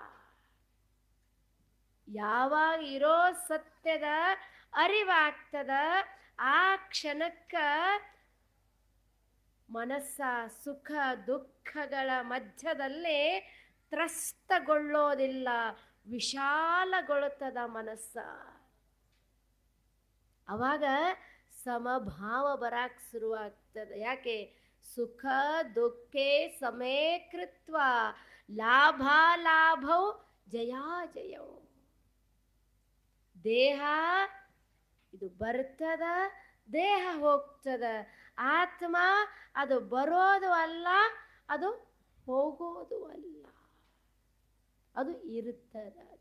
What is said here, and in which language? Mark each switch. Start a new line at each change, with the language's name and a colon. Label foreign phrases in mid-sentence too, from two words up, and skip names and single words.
Kannada: ಯಾವಾಗ ಇರೋ ಸತ್ಯದ ಅರಿವಾಗ್ತದ, ಆ ಕ್ಷಣಕ್ಕ ಮನಸ್ಸ ಸುಖ ದುಃಖಗಳ ಮಧ್ಯದಲ್ಲಿ ತ್ರಸ್ತಗೊಳ್ಳೋದಿಲ್ಲ, ವಿಶಾಲಗೊಳ್ಳುತ್ತದ ಮನಸ್ಸ. ಅವಾಗ ಸಮಭಾವ ಬರಾಕ್ ಶುರುವಾಗ್ತದೆ. ಯಾಕೆ?
Sanskrit: ಸುಖ ದುಃಖೇ ಸಮೇ ಕೃತ್ವ ಲಾಭಾಲಾಭೌ ಜಯಾಜಯೌ.
Kannada: ದೇಹ ಇದು ಬರ್ತದ, ದೇಹ ಹೋಗ್ತದ. ಆತ್ಮ ಅದು ಬರೋದು ಅಲ್ಲ, ಅದು ಹೋಗೋದು ಅಲ್ಲ, ಅದು ಇರುತ್ತದ.